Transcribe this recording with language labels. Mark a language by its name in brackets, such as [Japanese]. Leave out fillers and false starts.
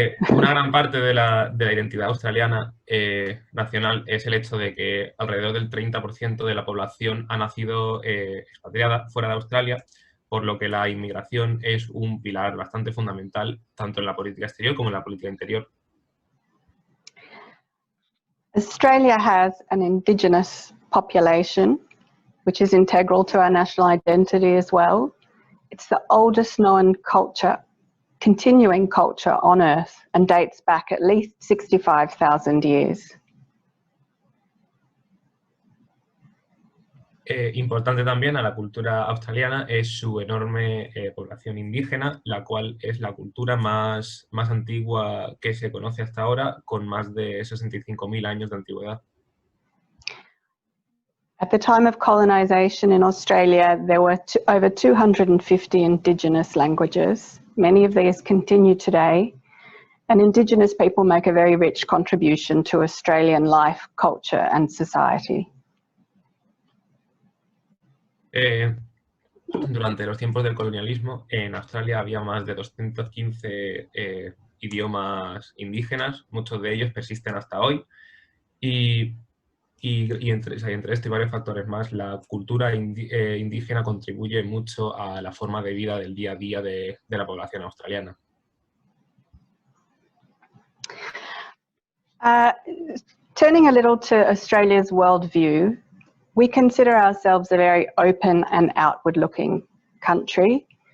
[Spanish] Una gran parte de la identidad australiana nacional es el hecho de que alrededor del 30% de la población ha nacido expatriada fuera de Australia, por lo que la inmigración es un pilar bastante fundamental tanto en la política exterior como en la política interior. [English] Australia has an Indigenous population, which is integral to our national identity as well. It's the oldest known continuing culture on Earth, and dates back at least 65,000 years. [Spanish] Importante también a la cultura australiana es su enorme población indígena, la cual es la cultura más antigua que se conoce hasta ahora, con más de 65.000 años de antigüedad. [English] At the time of colonisation in Australia, there were over 250 Indigenous languages. Many of these continue today, and Indigenous people make a very rich contribution to Australian life, culture and society. [Spanish] Durante los tiempos del colonialismo, en Australia había más de 215 idiomas indígenas, muchos de ellos persisten hasta hoy, y entre esto y varios factores más, la cultura indígena contribuye mucho a la forma de vida del día a día de la población australiana. [English] Turning a little to Australia's worldview, we consider ourselves a very open and outward-looking country.